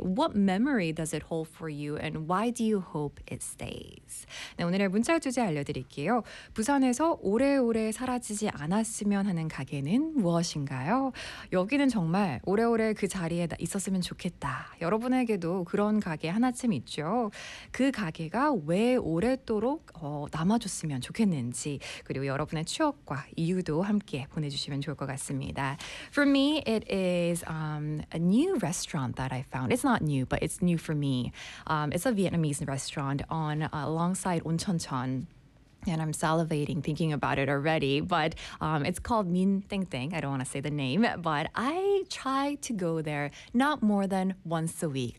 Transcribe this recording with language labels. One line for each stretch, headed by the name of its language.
English: What memory does it hold for you and why do you hope it stays?
Korean: 네, 오늘의 문자 주제 알려드릴게요. 부산에서 오래오래 사라지지 않았으면 하는 가게는 무엇인가요? 여기는 정말 오래오래 그 자리에 있었으면 좋겠다. 여러분에게도 그런 가게 하나쯤 있죠. 그 가게가 왜 오랫도록 남아줬으면 좋겠는지 그리고 여러분의 추억과 이유도 함께 보내주시면 좋을 것 같습니다.
English: For me, it is a new restaurant that I found. It's not new, but it's new for me. It's a Vietnamese restaurant on alongside Oncheonchon. And I'm salivating thinking about it already, but it's called Min Teng Teng. I don't want to say the name, but I try to go there not more than once a week.